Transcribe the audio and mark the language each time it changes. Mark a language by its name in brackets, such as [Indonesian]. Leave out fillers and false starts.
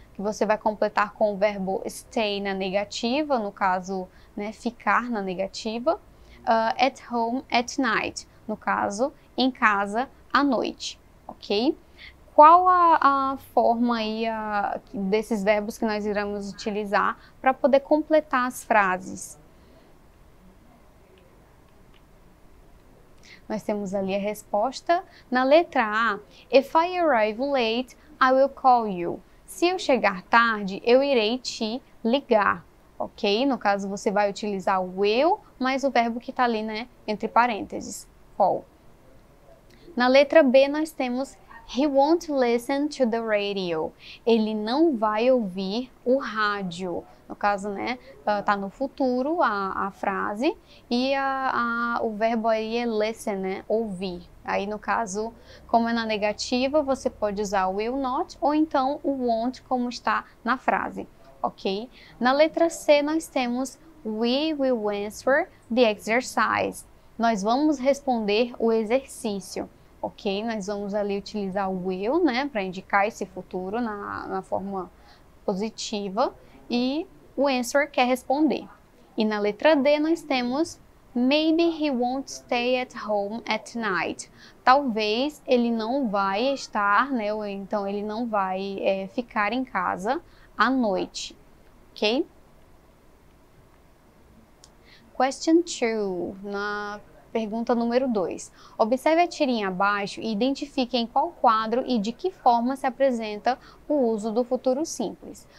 [Portuguese] Que você vai completar com o verbo stay na negativa, no caso, né, ficar na negativa, [English] at home at night, [Portuguese] no caso, em casa à noite, ok? Qual a forma aí desses verbos que nós iremos utilizar para poder completar as frases? Nós temos ali a resposta. Na letra A, [English] if I arrive late, I will call you. [Portuguese] Se eu chegar tarde, eu irei te ligar, ok? No caso, você vai utilizar o will, mais o verbo que está ali, né, entre parênteses, call. Na letra B, nós temos [English] he won't listen to the radio. [Portuguese] Ele não vai ouvir o rádio. No caso, né, tá no futuro a frase e o verbo aí é listen, né, ouvir. Aí, no caso, como é na negativa, você pode usar o will not ou então o won't, como está na frase, ok? Na letra C, nós temos [English] we will answer the exercise. [Portuguese] Nós vamos responder o exercício. Ok, nós vamos ali utilizar o will, né, para indicar esse futuro na forma positiva, e o answer quer responder. E na letra D nós temos [English] maybe he won't stay at home at night. [Portuguese] Talvez ele não vai estar, né, ou então ele não vai ficar em casa à noite, ok? [English] Question 2, [Portuguese] na pergunta número 2. Observe a tirinha abaixo e identifique em qual quadro e de que forma se apresenta o uso do futuro simples.